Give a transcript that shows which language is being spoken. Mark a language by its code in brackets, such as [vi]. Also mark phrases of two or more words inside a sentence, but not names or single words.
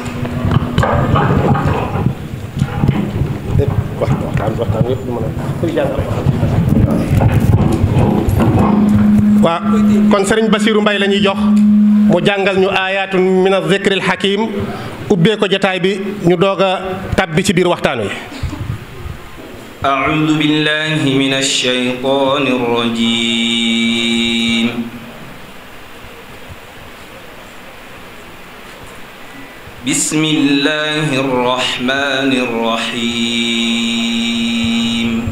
[wo] waaw kon sëriñ Basiiru Mbay la ñuy jox mu jàngal ñu [ar] آيات من الذكر الحكيم [wo] ubbee ko jotaay bi ñu doog a tàbbi ci biir waxtaan wi. [ar] أعوذ بالله من الشيطان الرجيم بسم الله الرحمن الرحيم